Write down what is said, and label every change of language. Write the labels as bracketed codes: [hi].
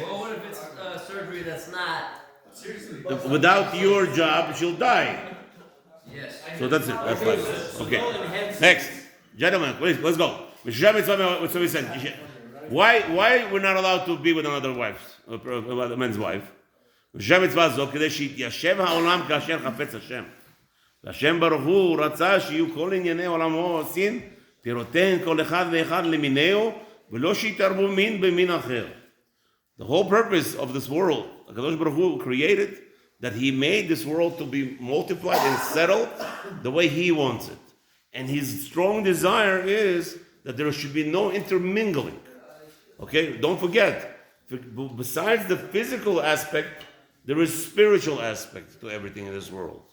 [en] Well, what if it's surgery that's not? Seriously. Without your job, she'll die. Yes. So that's it. That's fine. Okay. Next. Gentlemen, please, let's go. Why we're not allowed to be with another wife, a man's wife? [he] מצווה זו כדי שיתיישב העולם כאשר חפץ השם. והשם ברוך הוא רצה שיהיו כל ענייני עולמו עושים פירותיהן כל אחד ואחד למינהו ולא שיתערבו מין במין אחר. [en] The whole purpose of this world, HaKadosh Baruch Hu created that he made this world to be multiplied and settled the way he wants it. And his strong desire is that there should be no intermingling. Okay, don't forget, besides the physical aspect, there is spiritual aspect to everything in this world.